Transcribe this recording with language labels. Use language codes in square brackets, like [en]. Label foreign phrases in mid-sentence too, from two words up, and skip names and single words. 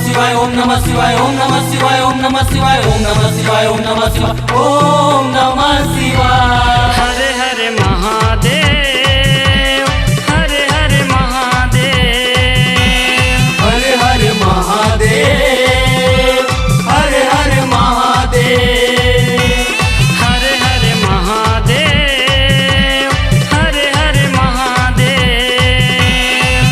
[sa] शिवाय ओम नमः शिवाय ओम नमः शिवाय ओम नमः शिवाय ओम नमः शिवाय ओम नमः शिवाय ओम नमः शिवाय। हर हर महादेव हर हर महादेव हर हर महादेव हर हर महादेव हर हर महादेव हर हर महादेव